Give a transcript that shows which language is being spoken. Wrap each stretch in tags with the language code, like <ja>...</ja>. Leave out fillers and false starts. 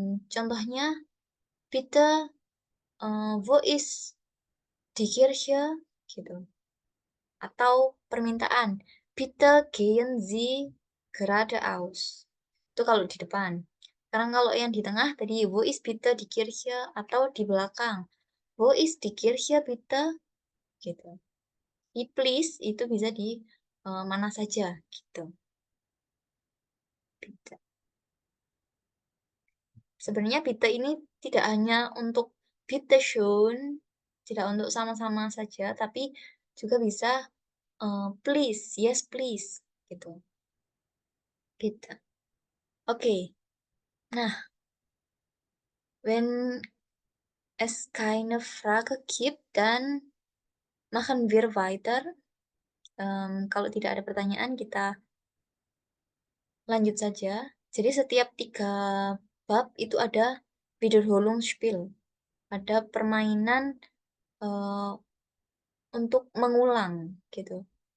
<de>Contohnya, bitte, wo ist die Kirche? Gitu.</de> <id>Atau permintaan,</id> <de>bitte gehen Sie geradeaus.</de> <id>Itu kalau di depan. Sekarang kalau yang di tengah tadi,</id> <de>wo ist bitte die Kirche?</de> <id>Atau di belakang,</id> <de>wo ist die Kirche bitte?</de> <id>Gitu. Di please itu bisa di mana saja gitu. Bitte. Sebenarnya bitte ini tidak hanya untuk bitte schön, tidak untuk sama-sama saja, tapi juga bisa please,</id> <en>yes please</en> <id>gitu.</id> <de>Bitte. Oke. Nah, wenn es keine Frage gibt, dann machen wir weiter.</de> <id>Kalau tidak ada pertanyaan, kita lanjut saja. Jadi setiap 3 bab itu ada Wiederholungsspiel. Ada permainan untuk mengulang gitu.</id>